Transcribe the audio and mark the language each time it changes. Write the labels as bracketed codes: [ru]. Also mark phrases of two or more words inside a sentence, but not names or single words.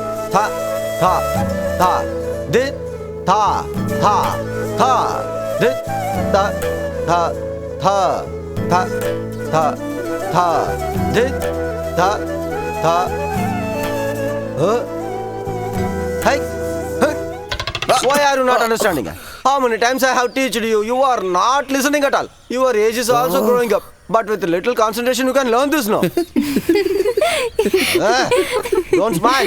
[en] tha, tha, tha, dit, tha, tha, tha, dit, tha, tha, tha, tha, tha, tha, dit, tha, tha, hey, hey. Why are you not understanding? How many times I have taught you? You are not listening at all. Your age is also growing up. But with little concentration, you can learn this now. Don't smile.